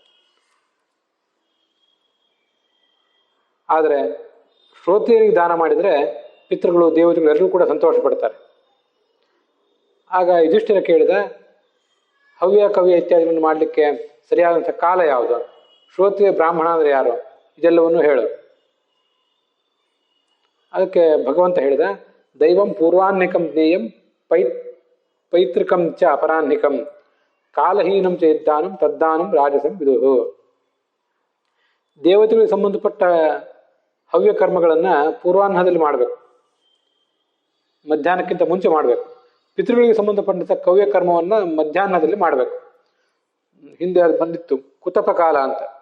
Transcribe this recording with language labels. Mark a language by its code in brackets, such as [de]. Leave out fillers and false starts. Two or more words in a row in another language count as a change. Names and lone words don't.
[kn] ಆದರೆ ಶ್ರೋತ್ರಿಯರಿಗೆ ದಾನ ಮಾಡಿದರೆ ಪಿತೃಗಳು, ದೇವತೆಗಳು ಎಲ್ಲರೂ ಕೂಡ ಸಂತೋಷ ಪಡ್ತಾರೆ. ಆಗ ಯುಧಿಷ್ಠಿರ ಕೇಳಿದ, ಹವ್ಯ ಕವ್ಯ ಇತ್ಯಾದಿಗಳನ್ನು ಮಾಡಲಿಕ್ಕೆ ಸರಿಯಾದಂಥ ಕಾಲ ಯಾವುದು, ಶ್ರೋತ್ರಿಯ ಬ್ರಾಹ್ಮಣ ಅಂದರೆ ಯಾರು, ಇದೆಲ್ಲವನ್ನು ಹೇಳು. ಅದಕ್ಕೆ ಭಗವಂತ ಹೇಳಿದ, [sa] ದೈವಂ ಪೂರ್ವಾಹ್ನಿಕಂ ಜ್ಞೇಯಂ ಪೈತೃಕಂ ಚ ಅಪರಾಹ್ನಿಕಂ ಕಾಲಹೀನಂ ಚ ಯದ್ದಾನಂ ತದ್ದಾನಂ ರಾಜಸಂ ವಿದುಹು. [kn] ದೇವತೆಗಳಿಗೆ ಸಂಬಂಧಪಟ್ಟ ಹವ್ಯ ಕರ್ಮಗಳನ್ನು ಪೂರ್ವಾಹ್ನದಲ್ಲಿ ಮಾಡಬೇಕು, ಮಧ್ಯಾಹ್ನಕ್ಕಿಂತ ಮುಂಚೆ ಮಾಡಬೇಕು. ಪಿತೃಗಳಿಗೆ ಸಂಬಂಧಪಟ್ಟಂಥ ಕವ್ಯ ಕರ್ಮವನ್ನು ಮಧ್ಯಾಹ್ನದಲ್ಲಿ ಮಾಡಬೇಕು. ಹಿಂದೆ ಅದು ಬಂದಿತ್ತು ಕುತಪ ಕಾಲ ಅಂತ.